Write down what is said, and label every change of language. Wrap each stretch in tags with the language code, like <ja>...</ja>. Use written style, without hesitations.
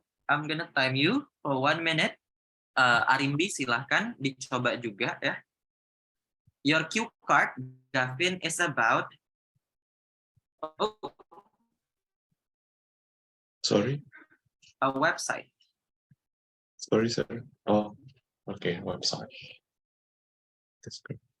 <en>I'm gonna time you for 1 minute.</en> <id>Arimbi, silahkan dicoba juga ya.</id> <en>Your cue card, Gavin, is about... Sorry? A website. Sorry, sir. Oh, okay, website. That's good.</en>